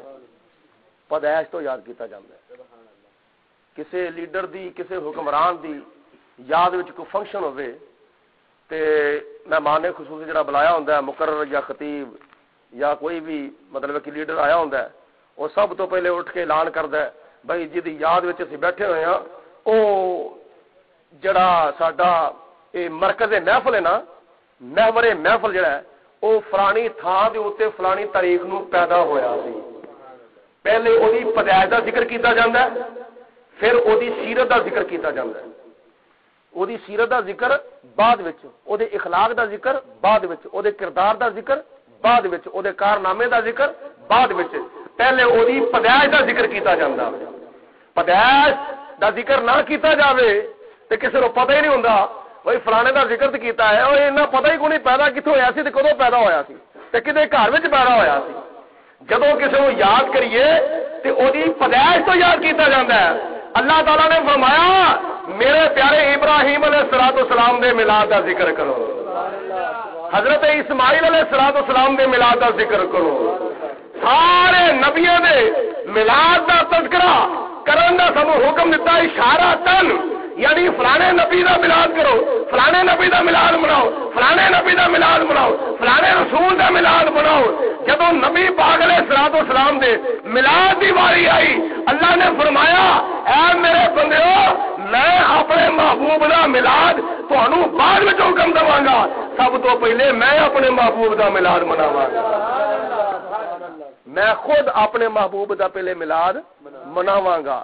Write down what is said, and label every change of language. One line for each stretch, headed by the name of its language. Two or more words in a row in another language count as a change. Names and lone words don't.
Punjabi: پیدائش تو یاد کیتا جاتا ہے۔ کسی لیڈر دی، کسی حکمران دی یاد وچ کوئی فنکشن ہوئے تے مہمان خصوصی جڑا بلایا ہوندا ہے، مقرر یا خطیب یا کوئی بھی مطلب کہ لیڈر آیا ہوندا ہے، وہ سب تو پہلے اٹھ کے اعلان کردا ہے بھائی جی دی یاد وچ اسی بیٹھے ہوئے ہاں، او جڑا ساڈا اے مرکز محفل ہے نا، محور محفل جڑا ہے او فلانی تھاں دے اوتے فلانی تاریخ نو پیدا ہویا سی۔ پہلے وہی پیدائش کا ذکر کیتا جاتا ہے، پھر وہی سیرت کا ذکر کیتا جاتا ہے، وہی سیرت کا ذکر بعد وچ، وہ اخلاق کا ذکر بعد وچ، وہ کردار کا ذکر بعد وچ، وہ کارنامے کا ذکر بعد وچ، پہلے وہی پیدائش کا ذکر کیتا جاتا ہے۔ پیدائش کا ذکر نہ کیتا جاوے تے کسی کو پتہ ہی نہیں ہوندا بھائی فلانے کا ذکر تے کیتا ہے، اور اتنا پتہ ہی کوئی نہیں پیدا کتوں ہویا سی تے کدوں پیدا ہویا سی تے کدے گھر وچ پیدا ہویا سی۔ جدوں کسی کو یاد کریے تے وہی پیدائش تو یاد کیتا جاتا ہے۔ اللہ تعالیٰ نے فرمایا میرے پیارے ابراہیم
Arabic: علیہ السلام
Punjabi: دے میلاد کا ذکر کرو، حضرت اسماعیل علیہ السلام دے میلاد کا ذکر کرو، سارے نبیوں دے میلاد کا تذکرہ کرن دا سانو حکم دیتا، اشارہ تن یعنی فلانے نبی دا میلاد کرو، فلانے نبی دا میلاد مناؤ، فلانے نبی دا میلاد مناؤ، فلانے رسول دا میلاد مناؤ۔ جدوں نبی پاک
Arabic: علیہ السلام
Punjabi: دے میلاد دی واری آئی، اللہ نے فرمایا اے میرے بندیو میں اپنے محبوب دا میلاد تانوں بعد وچ حکم دواں گا، سب تو پہلے میں اپنے محبوب دا میلاد مناواں گا، میں خود اپنے محبوب دا پہلے میلاد مناواں گا۔